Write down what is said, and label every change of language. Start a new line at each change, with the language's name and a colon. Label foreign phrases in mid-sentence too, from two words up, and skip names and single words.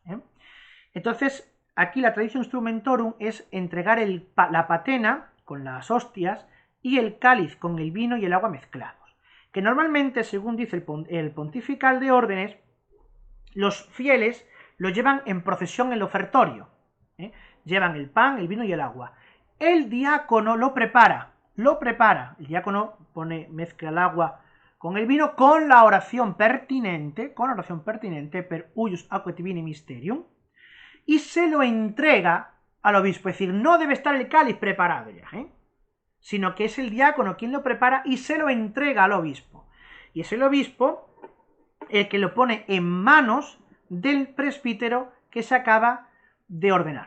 Spanish: Entonces, aquí la
Latin: traditio instrumentorum
Spanish: es entregar la patena con las hostias y el cáliz con el vino y el agua mezclados, que normalmente, según dice el pontifical de órdenes, los fieles lo llevan en procesión en el ofertorio, llevan el pan, el vino y el agua. El diácono lo prepara, el diácono mezcla el agua con el vino con la oración pertinente,
Latin: per huius aquae divini mysterium,
Spanish: y se lo entrega al obispo, es decir, no debe estar el cáliz preparado ya, sino que es el diácono quien lo prepara y se lo entrega al obispo. Y es el obispo el que lo pone en manos del presbítero que se acaba de ordenar.